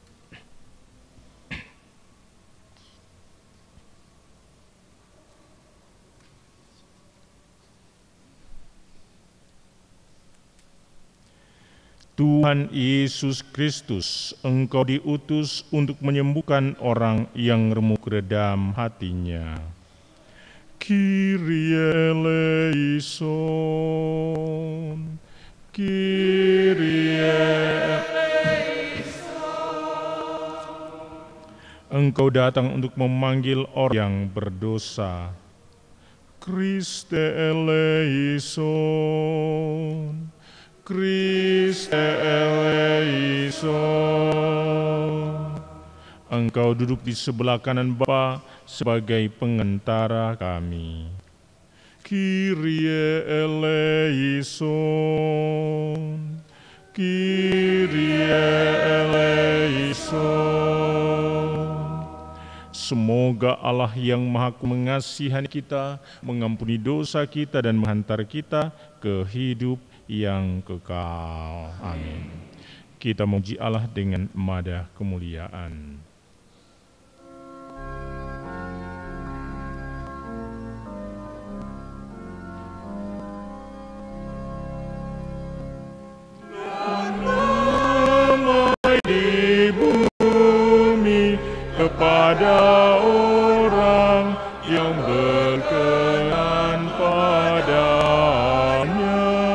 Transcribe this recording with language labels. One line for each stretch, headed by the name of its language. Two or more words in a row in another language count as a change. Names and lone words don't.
Indonesian: Tuhan Yesus Kristus, Engkau diutus untuk menyembuhkan orang yang remuk redam hatinya.
Greek: Κύριε ἐλέησον, Κύριε ἐλέησον.
Indonesian: Engkau datang untuk memanggil orang yang berdosa.
Greek: Χριστὲ ἐλέησον, Χριστὲ ἐλέησον.
Indonesian: Engkau duduk di sebelah kanan Bapa sebagai pengantara kami.
Greek: Κύριε ἐλέησον, Κύριε ἐλέησον.
Indonesian: Semoga Allah yang Maha Mengasihani kita, mengampuni dosa kita dan menghantar kita ke hidup yang kekal. Amin. Kita memuji Allah dengan madah kemuliaan. Damai di bumi kepada orang yang berkenan padanya.